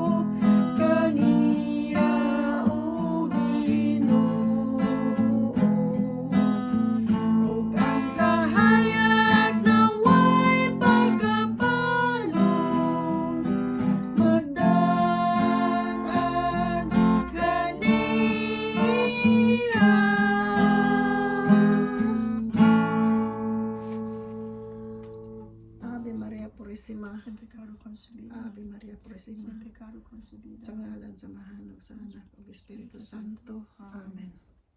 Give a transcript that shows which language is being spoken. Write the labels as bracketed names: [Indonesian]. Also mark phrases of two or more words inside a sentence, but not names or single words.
[Cebuano] kaniya o Ginoo, ug ang kahayag naway pagkapalong magdan-ag kaniya. [Spanish] Ave Maria Purísima, Sin pecado concebido. Ave Maria Purísima, Sin pecado concebido. [Cebuano] sa ngalan sa Mahan ug sa Anak ug Espiritu Santo. Amen.